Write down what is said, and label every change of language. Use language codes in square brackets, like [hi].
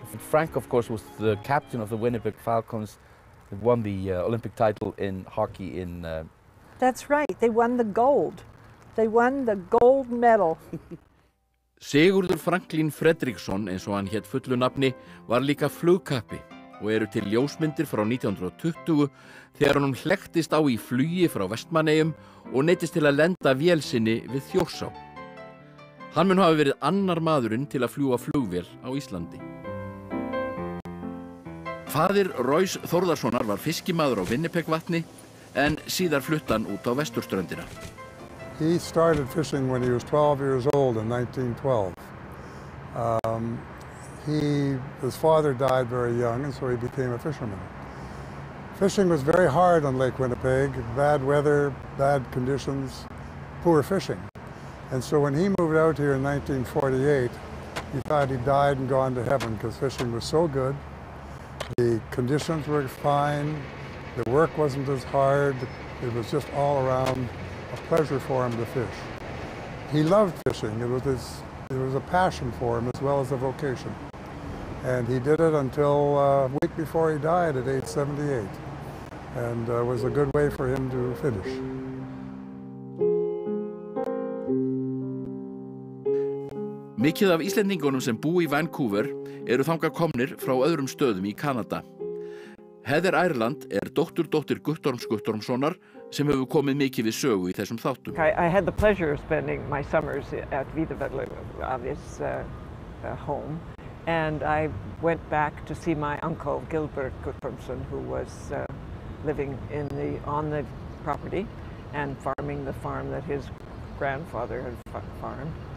[en] Frank, of course, was the captain of the Winnipeg Falcons that won the Olympic title in hockey in... That's right. They won the gold. They won the gold medal. [is] Sigurður Franklin Frederickson, eins og hann hét fullu nafni, var líka flugkappi og eru til ljósmyndir frá 1920 þegar hann hlektist á í flugi frá Vestmannaeyjum og neyddist til að lenda vél sinni við Þjórsá. Hann mun hafa verið annar maðurinn til að fljúga flugvél á Íslandi. Faðir Roys Thordarssonar var fiskimaður á Winnipeg-vatni en síðar flutti hann út á Vesturströndina. [en] He started fishing when he was 12 years old in 1912. His father died very young, and so he became a fisherman. Fishing was very hard on Lake Winnipeg, bad weather, bad conditions, poor fishing. And so when he moved out here in 1948, he thought he died and gone to heaven because fishing was so good. The conditions were fine, the work wasn't as hard, it was just all around a pleasure for him to fish. He loved fishing, it was a passion for him as well as a vocation. And he did it until a week before he died at age 78. And it was a good way for him to finish. [is] Mikið af Íslendingunum sem búi í Vancouver eru þangað komnir frá öðrum stöðum í Kanada. Heather Ireland dóttir Guttormssonar sem hefur komið mikið við sögu í þessum þáttum. [en] I had the pleasure of spending my summers at Viðmælendur home, and I went back to see my uncle Guttormsson, who was living on the property and farming the farm that his grandfather had farmed.